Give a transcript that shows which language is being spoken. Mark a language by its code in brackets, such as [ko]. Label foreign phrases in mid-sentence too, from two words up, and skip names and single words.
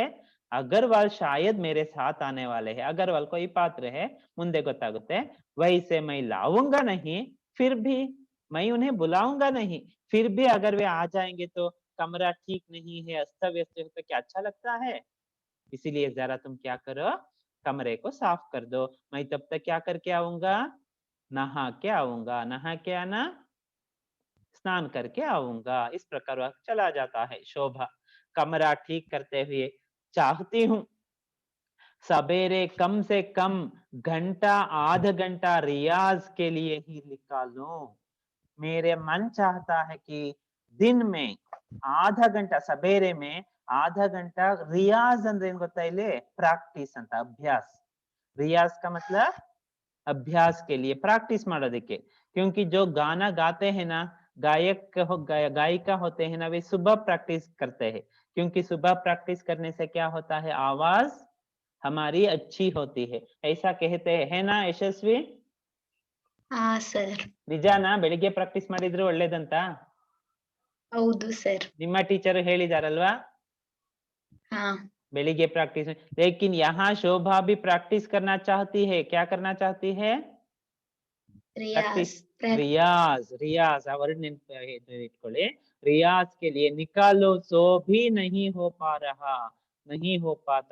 [hi] अग्रवाल शायद मेरे साथ आने वाले हैं। अग्रवाल कोई पात्र है, [kn] ಮುಂದೆ ಗೊತ್ತಾಗುತ್ತೆ। [hi] वैसे मैं लाऊंगा नहीं, फिर भी मैं उन्हें बुलाऊंगा नहीं, फिर भी अगर वे आ जाएंगे तो कमरा ठीक नहीं है, अस्त व्यस्त है तो क्या अच्छा लगता है? इसीलिए जरा तुम क्या करो, कमरे को साफ कर दो। मैं तब तक क्या करके आऊंगा? नहा के आऊंगा। नहा के आना, स्नान करके आऊंगा। इस प्रकार वह चला जाता है। शोभा कमरा ठीक करते हुए, चाहती हूँ सवेरे कम से कम घंटा आधा घंटा रियाज के लिए ही निकालूं। मेरे मन चाहता है कि दिन में आधा घंटा, सवेरे में आधा घंटा रियाज [kn] ಅಂದ್ರೆ ಏನ್ ಗೊತ್ತಾ ಇಲ್ಲಿ? ಪ್ರಾಕ್ಟೀಸ್ ಅಂತ, ಅಭ್ಯಾಸ। [hi] रियाज का मतलब अभ्यास के लिए, [kn] प्रैक्टिस ಮಾಡೋದಕ್ಕೆ। [hi] क्योंकि जो गाना गाते हैं ना, गायिका होते हैं ना, वे सुबह प्रैक्टिस करते हैं, क्योंकि सुबह प्रैक्टिस करने से क्या होता है? आवाज हमारी अच्छी होती है, ऐसा कहते हैं, है ना यशस्वी? [kn] ಹಾ ಸರ್, ನಿಜಾನಾ? ಬೆಳಿಗ್ಗೆ ಪ್ರಾಕ್ಟೀಸ್ ಮಾಡಿದ್ರೆ ಒಳ್ಳೇದಂತ ಹೌದು ಸರ್। ನಿಮ್ಮ ಟೀಚರ್ ಹೇಳಿದಾರಲ್ವಾ? ಹಾ ಬೆಳಿಗ್ಗೆ ಪ್ರಾಕ್ಟೀಸ್। [hi] लेकिन यहाँ शोभा भी प्रैक्टिस करना चाहती है। क्या करना चाहती है? प्रैक्टिस। [kn] रियाज, रियाज [en] a word [kn] इट्ಕೊಳ್ಳಿ। [hi] रियाज के लिए निकालो, सो भी नहीं हो पा रहा, नहीं हो पाता।